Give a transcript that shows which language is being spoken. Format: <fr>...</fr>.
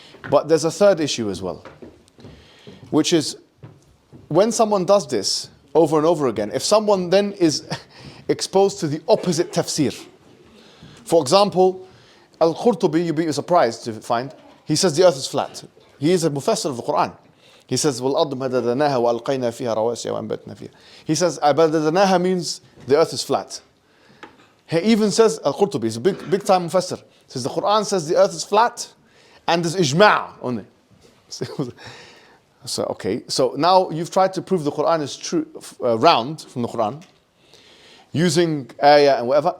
<en>But there's a third issue as well, which is when someone does this over and over again, if someone then is exposed to the opposite tafsir. For example, Al-Qurtubi, you'd be surprised to find, he says the earth is flat. He is a mufassir of the Quran. He says,</en> <ar>وَالْأَرْضُ مَدَدَنَاهَا وَأَلْقَيْنَا فِيهَا رَوَاسِيَ وَأَنْبَتْنَا فِيهَا.</ar> <en>He says, مَدَدَنَاهَا means the earth is flat. He even says, Al-Qurtubi, he's a big time mufassir. He says the Quran says the earth is flat and there's ijma' on it. So, okay, so now you've tried to prove the Quran is true, round from the Quran, using ayah and whatever.</en>